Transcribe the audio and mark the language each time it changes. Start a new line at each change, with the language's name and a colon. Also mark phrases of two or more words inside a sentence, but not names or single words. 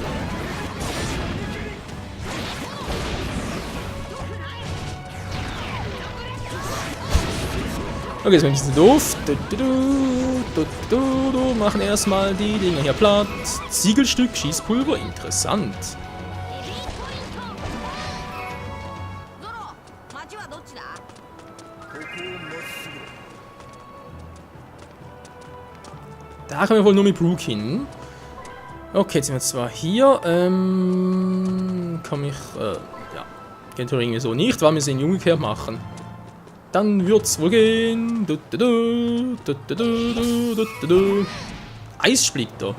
German: Okay, ist ein bisschen doof. Machen erstmal die Dinger hier platt. Ziegelstück, Schießpulver, interessant.
Japanese: ゾロ町はどっちだ
German: Da können wir wohl nur mit Brooke hin. Okay, jetzt sind wir zwar hier. Kann ich. Ja. Geht irgendwie so nicht, weil wir es in umgekehrt machen. Dann wird's wohl gehen. Eissplitter.